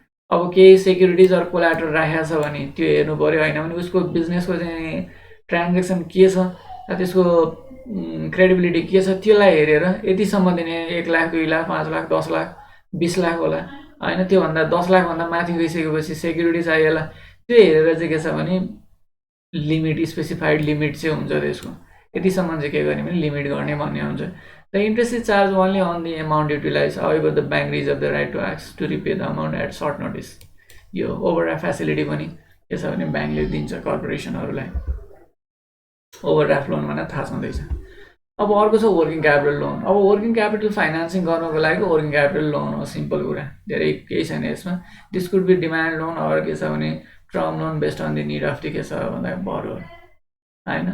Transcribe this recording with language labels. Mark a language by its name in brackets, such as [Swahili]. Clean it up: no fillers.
[Nepali] अब केही सेक्युरिटिज अरू कोलाटरल राखेको छ भने त्यो हेर्नु पऱ्यो होइन भने उसको बिजनेसको चाहिँ ट्रान्जेक्सन के छ, त्यसको क्रेडिबिलिटी के छ, त्यसलाई हेरेर यतिसम्म दिने 1 लाख 2 लाख 5 लाख 10 लाख 20 लाख होला होइन। त्योभन्दा 10 लाखभन्दा माथि गइसकेपछि सेक्युरिटी चाहिएला। त्यो हेरेर चाहिँ के छ भने लिमिट, स्पेसिफाइड लिमिट चाहिँ हुन्छ त्यसको। यतिसम्म चाहिँ के गर्ने भने लिमिट गर्ने भन्ने हुन्छ। [English] The interest is charge only on the amount utilize however the bank reserve the right to ask to repay the amount at short notice. [Nepali] यो ओभरड्राफ्ट फेसिलिटी पनि के छ भने ब्याङ्कले दिन्छ कर्पोरेसनहरूलाई। ओभरड्राफ्ट लोन भनेर थाहा छँदैछ। अब अर्को छ वर्किङ क्यापिटल लोन। अब वर्किङ क्यापिटल फाइनेन्सिङ गर्नको लागि वर्किङ क्यापिटल लोन हो। सिम्पल कुरा, धेरै केही छैन यसमा। [English] this could be demand loan [Nepali] अरू के छ भने [English] term loan based on the need of the [Nepali] के छ भन्दा बरु होइन।